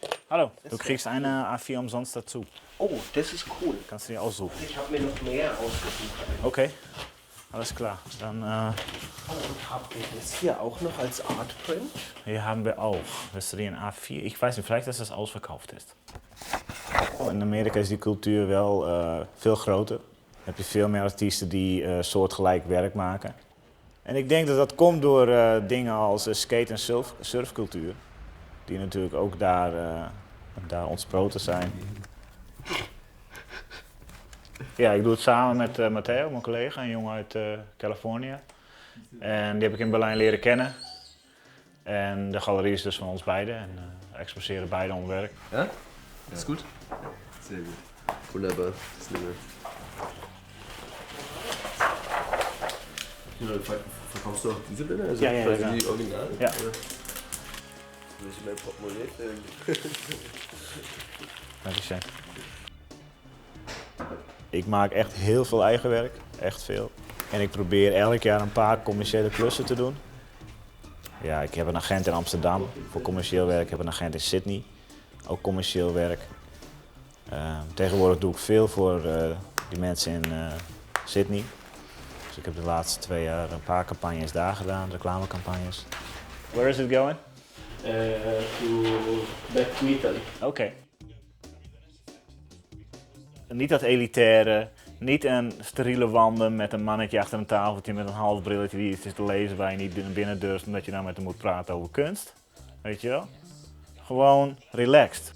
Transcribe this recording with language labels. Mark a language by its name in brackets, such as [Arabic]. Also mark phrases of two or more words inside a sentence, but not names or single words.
[German] Hallo, du kriegst eine A4 umsonst dazu. Oh, das ist cool. Kannst du dir aussuchen. Ich habe mir noch mehr ausgesucht. Okay, alles klar. Dann Und habt ihr das hier auch noch als Artprint? hier haben wir auch. Willst du die in A4? [Dutch] Ik weet niet, [German] vielleicht dass das ausverkauft ist. [Dutch] In Amerika is die cultuur wel veel groter. Dan heb je veel meer artiesten die soortgelijk werk maken. En ik denk dat dat komt door dingen als skate- en surfcultuur. Die natuurlijk ook daar ontsproten zijn. Ja, ik doe het samen met Matteo, mijn collega, een jongen uit Californië. En die heb ik in Berlijn leren kennen. En de galerie is dus van ons beiden en we exposeren beide ons werk. Ja? [German] Ist gut? Sehr gut. Wunderbar. Das nehmen wir. Verkaufst du auch diese Bilder? Also Ja, quasi ja. die Original? Ja. Oder? Will ich in mein Portemonnaie filmen? [Dutch] Dankjewel. Ik maak echt heel veel eigen werk, echt veel. En ik probeer elk jaar een paar commerciële klussen te doen. Ja, ik heb een agent in Amsterdam voor commercieel werk, ik heb een agent in Sydney, ook commercieel werk. Tegenwoordig doe ik veel voor die mensen in Sydney. Dus ik heb de laatste 2 jaar een paar campagnes daar gedaan, reclamecampagnes. [English] Where is it going? Back to Italy. [Dutch] Oké. Niet dat elitaire, niet een steriele wanden met een mannetje achter een tafeltje met een half brilletje die iets is te lezen waar je niet naar binnen durft omdat je nou met hem moet praten over kunst. Weet je wel? Gewoon relaxed.